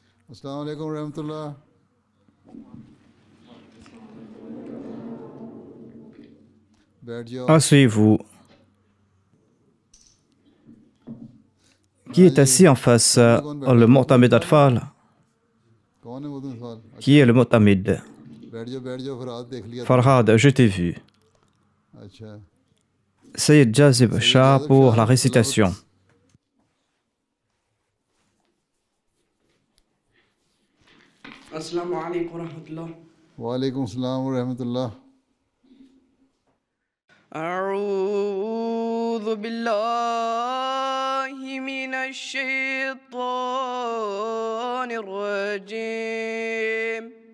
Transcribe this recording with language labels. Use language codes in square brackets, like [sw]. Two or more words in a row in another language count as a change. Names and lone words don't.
[ar] السلام عليكم ورحمة الله. [hi] बैठ जाओ। [fr] Asseyez-vous. Qui [hi] हाँ [fr] est [hi] जी, [fr] assis en face [hi] सामने कौन बैठा [fr] le [hi] है? मुतमिन [fr] Mu'tamid [hi] साहब है? [fr] Atfal? [hi] कौन है मुतमिन साहब? [fr] Qui [hi] अच्छा, [fr] est le Mu'tamid? [hi] बैठ जाओ, फिर हाथ देख लिया तुम्हारा। [fr] Farhad, je t'ai vu. [hi] अच्छा, [fr] Sayyid Jazib [hi] सैयद [fr] Shah [hi] जाज़िब [fr] pour [hi] शाह [fr] la [hi] तिलावत। [fr] récitation. [ar] السلام عليكم ورحمة الله. وعليكم السلام ورحمة الله. أعوذ بالله من الشيطان الرجيم.